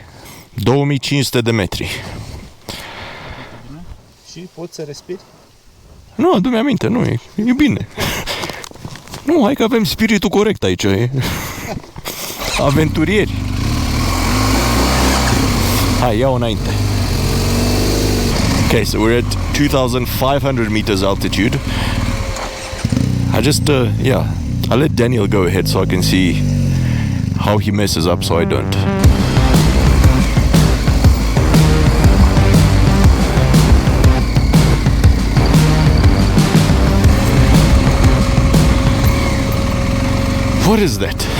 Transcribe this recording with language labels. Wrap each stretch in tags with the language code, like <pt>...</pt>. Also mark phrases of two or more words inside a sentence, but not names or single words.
<ro>2500 de metri. Și poți să respiri? Nu, adu-mi aminte, nu, e bine. Nu, hai că avem spiritul corect aici, e. Aventurieri. Hai, ia-o înainte.</ro> <en>Okay, so we're at 2,500 meters altitude. I just, I'll let Daniel go ahead so I can see how he messes up so I don't. What is that?</en>